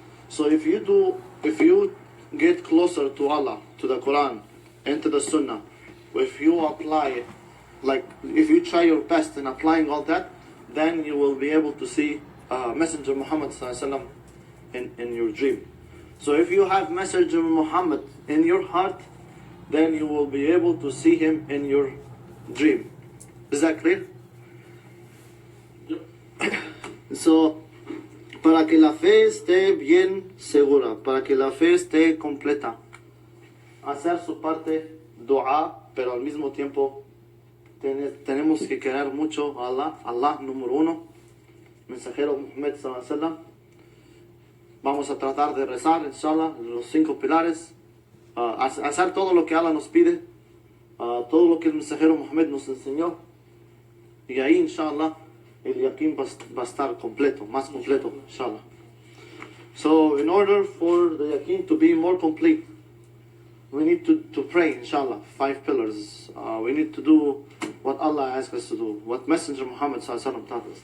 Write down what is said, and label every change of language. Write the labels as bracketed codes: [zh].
[en] So if you get closer to Allah, to the Quran, and to the sunnah, if you apply it, like if you try your best in applying all that, then you will be able to see Messenger Muhammad sallallahu alaihi wasallam in your dream. So if you have Messenger Muhammad in your heart, then you will be able to see him in your dream. Is that clear? [es] So, para que la fe esté bien segura, para que la fe esté completa, hacer su parte, dua, pero al mismo tiempo tenemos que querer mucho a Allah número uno, mensajero Muhammad sallallahu alaihi wasallam. Vamos a tratar de rezar, inshallah, los 5 pilares, hacer todo lo que Allah nos pide, todo lo que el mensajero Muhammad nos enseñó, y ahí, inshallah, el yakin va a estar completo, más completo, inshallah. [en] So, in order for the yakin to be more complete, we need to pray, inshallah, 5 pillars. We need to do what Allah asks us to do, what Messenger Muhammad sallallahu alaihi wasallam taught us.